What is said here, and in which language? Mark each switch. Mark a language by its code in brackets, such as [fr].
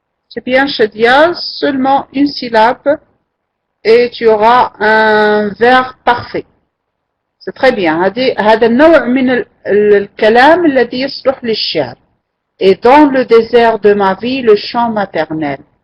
[fr] C'est bien, Shadia, seulement une syllabe et tu auras un vers parfait. C'est très bien. [ar] هذا النوع من الكلام الذي يصلح للشعر. [fr] Et dans le désert de ma vie, le chant maternel.